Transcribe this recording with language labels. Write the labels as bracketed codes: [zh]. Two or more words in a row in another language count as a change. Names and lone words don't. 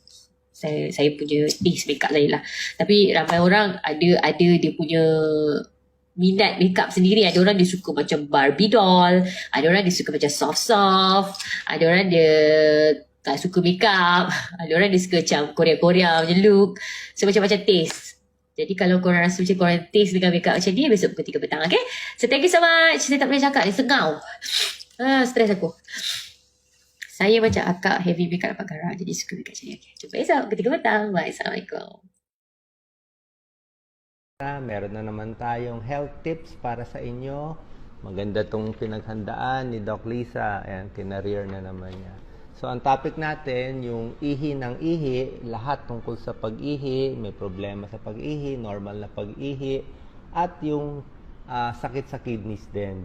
[ms] Saya punya [en] taste makeup [ms] saya lah. Tapi ramai orang ada dia punya minat makeup sendiri. Ada orang dia suka macam [en] Barbie doll. [ms] Ada orang dia suka macam soft-soft. Ada orang dia tak suka makeup. Ada orang dia suka macam Korea-Korea macam look. So macam-macam taste. Jadi kalau korang rasa macam korang taste dengan makeup macam ni, besok pukul 3 petang. [en] Okay. So thank you so much. [ms] Saya tak boleh cakap. Dia sengau. Stres aku. Saya macam akak [en] heavy makeup [ms] dapat garang. Jadi suka makeup macam ni. Okay. Jumpa esok pukul 3 petang. Bye. Assalamualaikum. [tl] Meron na naman tayong [en] health tips [tl] para sa inyo. Maganda tong pinaghandaan ni Doc Lisa. Ayan, kinareer na naman niya. So, ang topic natin, yung ihi ng ihi, lahat tungkol sa pag-ihi, may problema sa pag-ihi, normal na pag-ihi, at yung sakit sa kidneys din.